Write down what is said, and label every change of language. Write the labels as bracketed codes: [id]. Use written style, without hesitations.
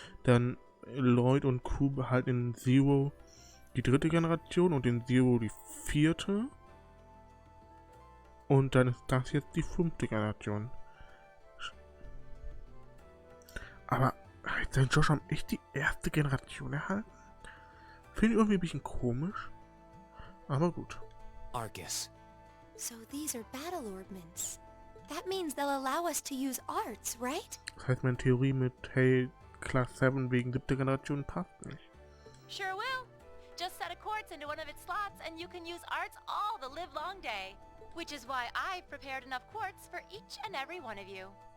[de] Dann Lloyd und Q halt in Zero die dritte Generation und in Zero die vierte. Und dann ist das jetzt die 5. Generation. Aber hat sein Josh echt die erste Generation erhalten? Finde ich irgendwie ein bisschen komisch. Aber gut. Arcus. [en] So these are battle orbments. That means they'll allow us to use arts, right? [de] Das heißt, meine Theorie mit hey, Class 7 wegen 7. Generation passt nicht. [en] Sure will. Just set a quartz into one of its slots and you can use arts all the livelong day. Which is why I've prepared enough quartz for each and every one of you.